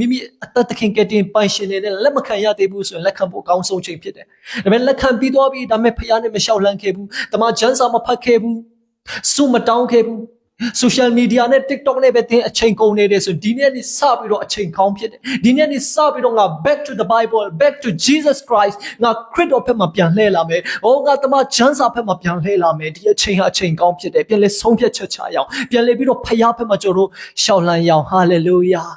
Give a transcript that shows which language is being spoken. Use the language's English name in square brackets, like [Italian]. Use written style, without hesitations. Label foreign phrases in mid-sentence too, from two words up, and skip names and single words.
[Burmese] မိအသက်သခင်ကတင်ပိုင်ရှင်နေတဲ့လက်မခံရသေးဘူးဆိုရင်လက်ခံဖို့အကောင်းဆုံးချိန်ဖြစ်တယ်ဒါပေမဲ့လက်ခံပြီးသွားပြီဒါပေမဲ့ဖခင်နဲ့မရှောက်လှမ်းခဲ့ဘူးတမန်ကျမ်းစာမဖတ်ခဲ့ဘူးစုမတောင်းခဲ့ဘူး [English] social media [Burmese] နဲ့ TikTok နဲ့ပဲသင်အချိန်ကုန်နေတယ်ဆိုဒီနေ့နေစပြီးတော့အချိန်ကောင်းဖြစ်တယ်ဒီနေ့နေစပြီးတော့ငါ [English] back to the Bible back to Jesus Christ [Burmese] ငါခရစ်တော်ဘက်မှာပြန်လှည့်လာမယ်။ငါတမန်ကျမ်းစာဘက်မှာပြန်လှည့်လာမယ်ဒီအချိန်ဟာအချိန်ကောင်းဖြစ်တယ်ပြန်လဲဆုံးဖြတ်ချက်ချရအောင်ပြန်လဲပြီးတော့ဖခင်ဘက်မှာကျွန်တော်တို့ရှောက်လန်းရအောင် hallelujah